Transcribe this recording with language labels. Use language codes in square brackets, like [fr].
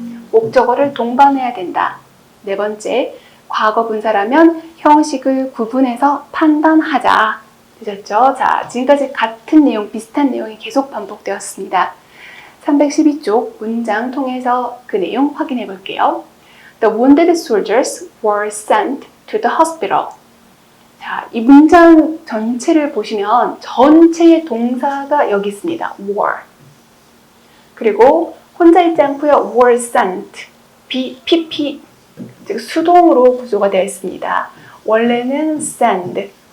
[ko] 목적어를 동반해야 된다. 네 번째, 과거 분사라면 형식을 구분해서 판단하자. 되셨죠? 자, 지금까지 같은 내용, 비슷한 내용이 계속 반복되었습니다. 312쪽 문장 통해서 그 내용 확인해 볼게요. [en] The wounded soldiers were sent to the hospital. [ko] 자, 이 문장 전체를 보시면 전체의 동사가 여기 있습니다. [en] were. [ko] 그리고 혼자 있지 않고요. [en] were sent. [ko] pp, 즉 수동으로 구조가 되어 있습니다. 원래는 send.